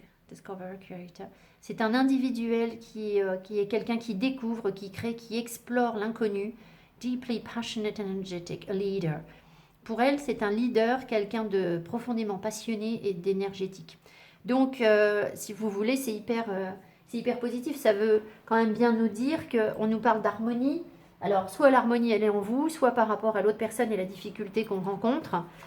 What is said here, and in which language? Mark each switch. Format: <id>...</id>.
<en>Discover creator.</en> <fr>C'est un individuel qui est quelqu'un qui découvre, qui crée, qui explore l'inconnu.</fr> <en>Deeply passionate and energetic, a leader.</en> <fr>Pour elle, c'est un leader, quelqu'un de profondément passionné et d'énergétique. Donc, si vous voulez, c'est hyper positif. Ça veut quand même bien nous dire qu'on nous parle d'harmonie. Alors, soit l'harmonie, elle est en vous, soit par rapport à l'autre personne et la difficulté qu'on rencontre.</fr>